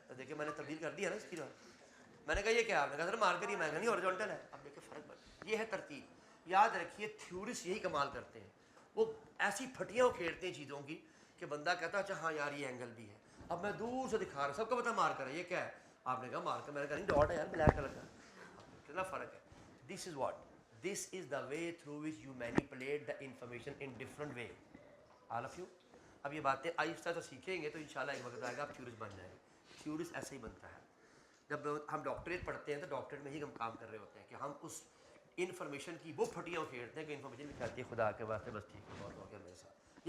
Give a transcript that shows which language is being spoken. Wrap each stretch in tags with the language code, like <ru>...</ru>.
<ur>تو دیکھیں میں نے تبدیل کر دیا نا اس کی, میں نے کہا یہ کیا, آپ نے کہا سر مارکر یہ مہنگا نہیں ہارزونٹل ہے. اب دیکھیں فرق بڑھ, یہ ہے ترتیب. یاد رکھیے تھیورسٹ یہی کمال کرتے ہیں, وہ ایسی پھٹیاں کھیڑتے ہیں چیزوں کی کہ بندہ کہتا ہے اچھا ہاں یار یہ اینگل بھی ہے. اب میں دور سے دکھا رہا, سب کو پتا مارکر ہے, یہ کیا ہے؟ آپ نے کہا مارکر, میں نے کہا نہیں ڈاٹ ہے یار بلیک کلر کا. کتنا فرق ہے.</ur> <en>This is what, this is the way through which you manipulate the information in different way. All of you</en> <ur>اب یہ باتیں آہستہ سے سیکھیں گے تو انشاءاللہ ایک وقت آئے گا آپ تھیورسٹ بن جائیں گے. تھیورسٹ ایسے ہی بنتا ہے. جب ہم ڈاکٹریٹ پڑھتے ہیں تو ڈاکٹریٹ میں ہی ہم کام کر رہے ہوتے ہیں کہ ہم اس انفارمیشن کی وہ پھٹیاں کھیڑتے ہیں کہ انفارمیشن نکالتی ہے خدا کے واسطے بس ٹھیک ہے بہت ہو گیا میرے ساتھ.</ur>